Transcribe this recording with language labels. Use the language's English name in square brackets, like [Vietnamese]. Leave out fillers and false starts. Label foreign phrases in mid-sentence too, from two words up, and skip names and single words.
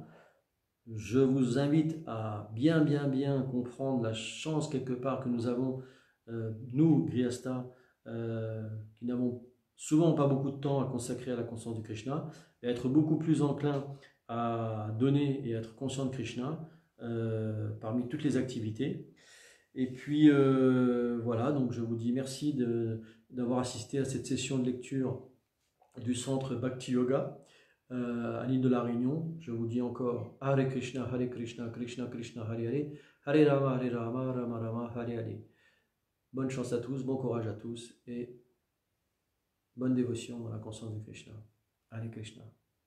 [French] Je vous invite à bien comprendre la chance quelque part que nous avons, nous, Grihastha, qui n'avons souvent pas beaucoup de temps à consacrer à la conscience de Krishna, et être beaucoup plus enclin à donner et être conscient de Krishna parmi toutes les activités. Et puis voilà, donc je vous dis merci d'avoir assisté à cette session de lecture du centre Bhakti Yoga à l'île de la Réunion. Je vous dis encore [Sanskrit] Hare Krishna, Krishna Krishna, Hare Hare, Hare Rama, Rama Rama, Hare Hare. [French] Bonne chance à tous, bon courage à tous et bonne dévotion dans la conscience de Krishna. [Sanskrit] Hare Krishna.